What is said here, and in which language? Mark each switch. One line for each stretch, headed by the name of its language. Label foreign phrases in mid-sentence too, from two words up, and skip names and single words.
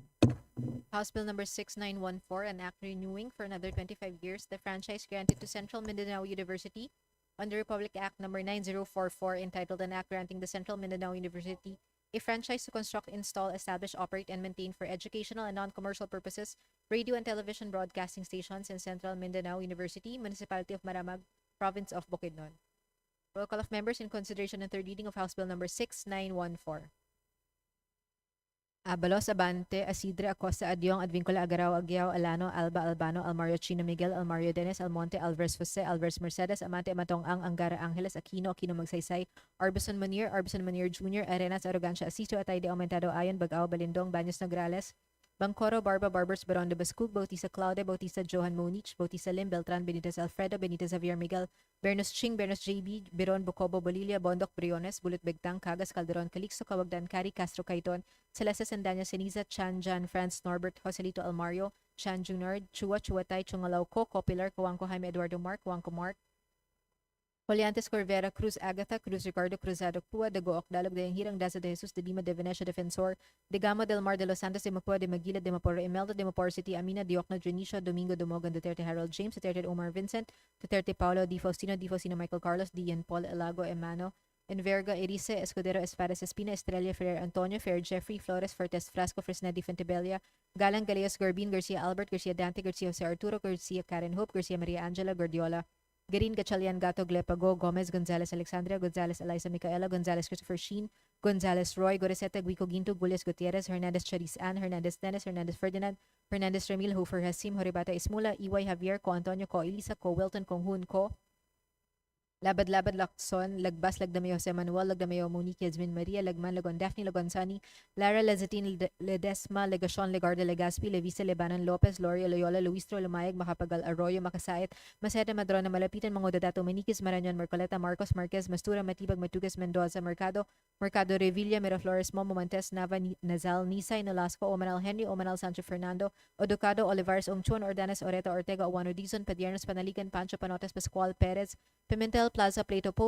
English: House Bill number 6914, an act renewing for another 25 years the franchise granted to Central Mindanao University under Republic Act number 9044, entitled An Act Granting the Central Mindanao University a franchise to construct, install, establish, operate, and maintain for educational and non-commercial purposes radio and television broadcasting stations in Central Mindanao University, Municipality of Maramag, Province of Bukidnon. Roll call of members in consideration and third reading of House Bill number 6914. Abalos, Abante, Asidre, Acosta, Adyong, Advincula, Agaraw, Agyao, Alano, Alba, Albano, Almario, Chino, Miguel, Almario, Dennis, Almonte, Alvarez, Jose, Alvarez, Mercedes, Amante, Amatong, Ang, Angara, Angeles, Aquino, Magsaysay, Arbison Manier Jr., Arenas, Arrogancia, Asisto, Atay de Aumentado, Ayon, Bagao, Balindong, Baños, Nograles, Bangcoro, Barba, Barbers, Baron de Bascug, Bautista Claude, Bautista Johan Monich, Bautista Lim, Beltran, Benitez Alfredo, Benitez Javier Miguel, Bernos Ching, Bernos JB, Biron, Bocobo, Bolilla, Bondok, Briones, Bulut Begtang, Cagas, Calderon, Calixto, Kawagdan, Cari, Castro, Caiton, Celeste Sandanya, Seniza, Chan, Jan, Franz, Norbert, Joselito Almario, Chan Junard, Chua, Chuatay, Chungalaw, Copilar, Coangco, Jaime Eduardo Mark, Coangco Mark, Poliantes, Corvera, Cruz, Agatha, Cruz, Ricardo, Cruzado, Pua, de Gook, Dalog, de Hirang, Daza de Jesus, de Lima, de Venecia, Defensor, de Gama del Mar, de Los Santos, de Mapua, de Maguila, de Maporo, Imelda, de Mapor City, Amina, Diokno, Junicia, Domingo, Dumogan, Duterte, Harold James, Duterte, Omar Vincent, Duterte, Paulo, Di Faustino, Michael Carlos, Dian, Paul, Elago, Emano, Enverga, Erice, Escudero, Espadas, Espina, Estrella, Ferrer, Antonio, Ferrer, Jeffrey, Flores, Fortes, Frasco, Fresnedi, Fentebella, Galang, Galeos, Garbin, Garcia, Albert, Garcia, Dante, Garcia, Jose Arturo, Garcia, Karen Hope, Garcia, Maria Angela, Gordiola, Garin Gatchalian Gato Glepago, Gomez Gonzalez Alexandria, Gonzalez Eliza Micaela, Gonzalez Christopher Sheen, Gonzalez Roy, Goreseta Guico Ginto, Gules Gutierrez, Hernandez Charis Ann, Hernandez Dennis, Hernandez Ferdinand, Hernandez Remil, Hofer Hasim, Horibata Ismula, Iway Javier, Co Antonio, Co Elisa, Co Wilton, Kong Hun, Co Labad-Labad Lacson, Lagbas Lagdamay Jose Manuel, Lagdamay Monique Yasmin Maria, Lagman Lagon Daphne Lagonsani, Lara Lazatin Ledesma, Legacion Legarde Legaspi, Levisa Lebanon Lopez, Loria Loyola, Luistro Lumayag, Macapagal Arroyo, Makasait, Maceta Madrona Malapitan, Mangodadato Maniquis, Marañon Marcoleta, Marcos Marquez, Mastura Matibag, Matugas Mendoza, Mercado Revilla, Miraflores, Momo Montes, Nava, Nazal, Nisay, Nolasco, Omanal Henry, Omanal Sancho Fernando, Oducado, Olivares Ongchuan, Ordanes Oreta Ortega, Owano Dizon, Padiernos Panaligan, Pancho Panotes, Pascual Perez, Pimentel Plaza, Plato Po,